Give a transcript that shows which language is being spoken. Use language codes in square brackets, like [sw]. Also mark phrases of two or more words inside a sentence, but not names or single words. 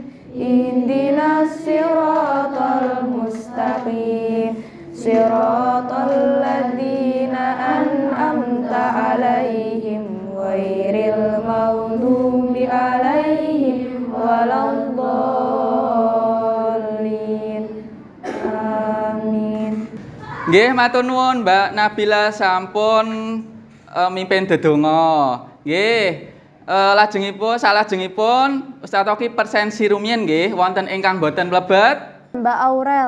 [ar] اهدنا الصراط المستقيم. صراط الذين أنعمت عليهم غير المغضوب عليهم ولا الضالين. Amin. [jv] Nggih, matur nuwun Mbak Nabila sampun mimpin dedonga. Nggih. Salajengipun Ustaz Oki persensi rumiyin nggih wonten ingkang boten mlebet. Mbak Aurel.